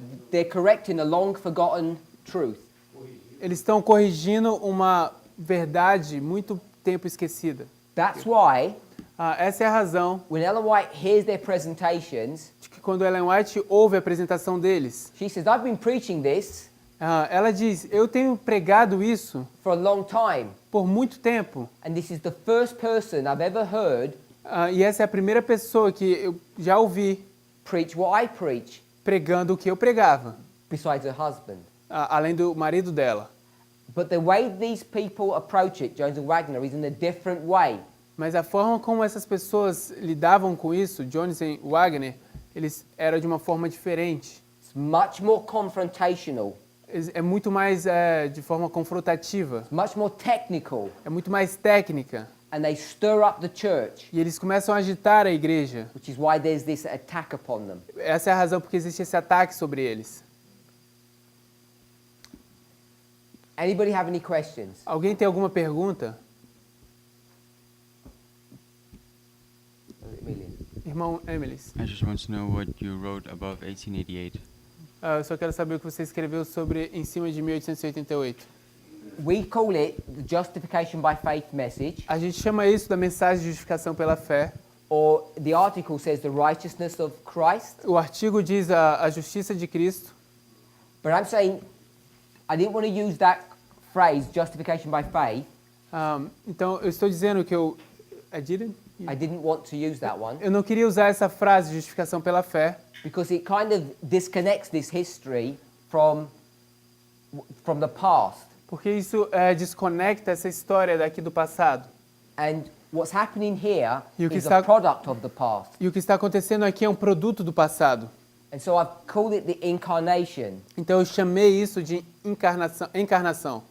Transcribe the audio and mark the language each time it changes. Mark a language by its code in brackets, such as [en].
[en] They're correcting a long forgotten truth. [pt] Eles estão corrigindo uma verdade muito tempo esquecida. [en] That's why [pt] Essa é a razão [en] when Ellen White hears their presentations, [pt] de que quando Ellen White ouve a apresentação deles, [en] she says, I've been preaching this [pt] ela diz: eu tenho pregado isso [en] for a long time, [pt] por muito tempo. [en] and this is the first person I've ever heard [pt] E essa é a primeira pessoa que eu já ouvi [en] preach what I preach, [pt] pregando o que eu pregava, [en] besides her husband. [pt] além do marido dela. [en] But the way these people approach it, Jones and Wagner, is in a different way. [pt] Mas a forma como essas pessoas lidavam com isso, Jones e Wagner, eles eram de uma forma diferente. [en] It's much more confrontational, [pt] É muito mais de forma confrontativa, [en] much more technical, [pt] é muito mais técnica. [en] and they stir up the church, [pt] E eles começam a agitar a igreja. [en] which is why there's this attack upon them. [pt] Essa é a razão porque existe esse ataque sobre eles. [en] Anybody have any questions? [pt] Alguém tem alguma pergunta? Irmão Emilis, [en] I just want to know what you wrote above 1888. [pt] eu só quero saber o que você escreveu sobre em cima de 1888. [en] We call it the justification by faith message, [pt] A gente chama isso da mensagem de justificação pela fé. [en] or the article says the righteousness of Christ. [pt] O artigo diz a justiça de Cristo. [en] But I'm saying I didn't want to use that phrase, justification by faith. [pt] Então, eu estou dizendo que [en] I didn't want to use that one [pt] não queria usar essa frase, justificação pela fé, [en] because it kind of disconnects this history from the past. [pt] porque isso desconecta essa história daqui do passado. [en] And what's happening here [pt] E o que [en] is [pt] está- [en] a product of the past. [pt] E o que está acontecendo aqui é um produto do passado. [en] And so I've called it the incarnation, [pt] Então, eu chamei isso de encarnação.